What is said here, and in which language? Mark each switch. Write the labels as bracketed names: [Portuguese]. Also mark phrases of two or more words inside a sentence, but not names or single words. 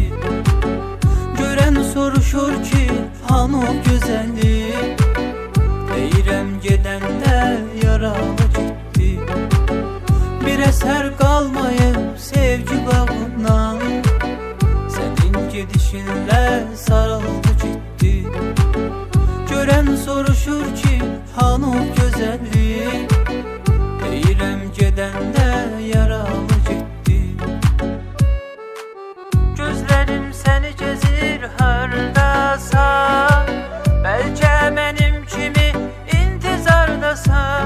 [Azerbaijani] Gören soruşur ki han o güzellik. Deyirəm gedəndə yaralı gitti. [Turkish] Bir eser kalmayıp sevgi bağından. Senin gidişinle sarıldı gitti. [Azerbaijani] Gören soruşur ki han o güzellik. Deyirəm gedəndə yaralı getdi. Gözlərim səni gezir hardasan. Bəlkə mənim kimi intizardasan.